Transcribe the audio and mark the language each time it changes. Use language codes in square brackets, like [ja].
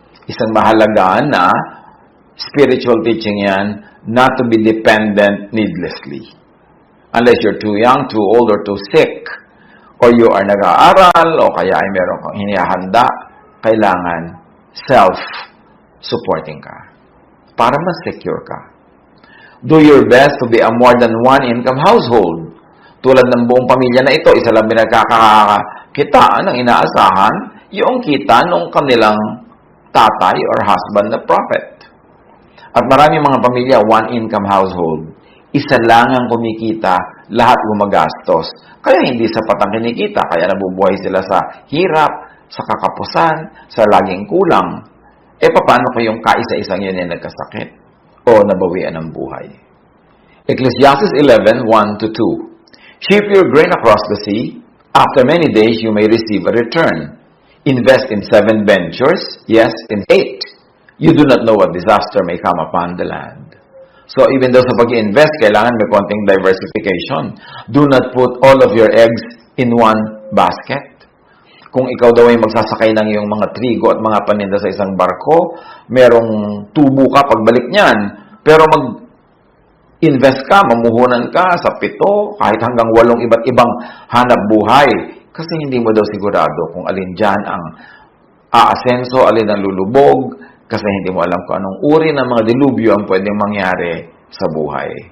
[tl] Isang mahalaga na spiritual teaching yan, [en] not to be dependent needlessly. Unless you're too young, too old, or too sick [tl] o you are nag-aaral, o kaya ay meron kang hinihanda, kailangan self-supporting ka para mas secure ka. [en] Do your best to be a more than one income household. [tl] Tulad ng buong pamilya na ito, isa lang pinagkakakitaan ng inaasahan, yung kita ng kanilang tatay or husband na prophet. At maraming mga pamilya, [en] one income household. [tl] Isa lang ang kumikita, lahat gumagastos. Kaya hindi sapat ang kinikita, kaya nabubuhay sila sa hirap, sa kakapusan, sa laging kulang. Paano kung yung kaisa-isang yun ay nagkasakit o nabawian ng buhay? [en] Ecclesiastes 11:1-2. Ship your grain across the sea. After many days, you may receive a return. Invest in 7 ventures, yes, in 8. You do not know what disaster may come upon the land. [tl] So, even though sa pag-i-invest, kailangan may konting diversification. [en] Do not put all of your eggs in one basket. [tl] Kung ikaw daw ay magsasakay ng iyong mga trigo at mga paninda sa isang barko, merong tubo ka pagbalik niyan. Pero mag-invest ka, mamuhunan ka sa 7, kahit hanggang 8 iba't ibang hanap buhay. Kasi hindi mo daw sigurado kung alin dyan ang aasenso, alin ang lulubog, kasi hindi mo alam kung anong uri ng mga dilubyo ang pwedeng mangyari sa buhay.